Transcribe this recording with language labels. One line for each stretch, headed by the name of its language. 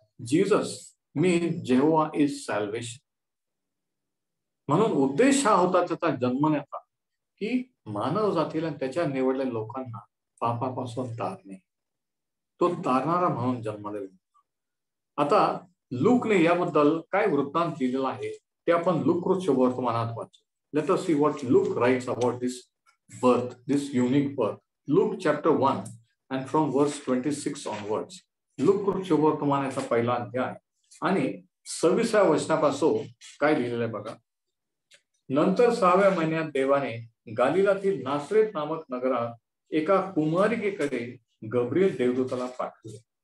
English: Jesus means Jehovah is salvation.
Marathi: म्हणून उद्देश हा होता त्याचा जन्मण्याचा की मानव जातीला त्याच्या निवडलेल्या लोकांना पापापासून तारणे. तो तारणारा म्हणून जन्मलेला. आता लूकने याबद्दल काय वृत्तांत लिहिलेला आहे ते आपण लूक वर्तमानात वाचू.
English: Let us see what Luke writes about this birth, this unique birth. Luke chapter 1 and from verse 26 onwards.
Marathi: Look शुभवर्तमानाचा पहिला अध्याय आणि 26व्या वचनापासून काय लिहिलेलं आहे बघा. नंतर 6व्या महिन्यात देवाने गालिलातील नासरेत नामक नगरात एका कुमारिकेकडे गब्रिएल देवदूताला पाठवले.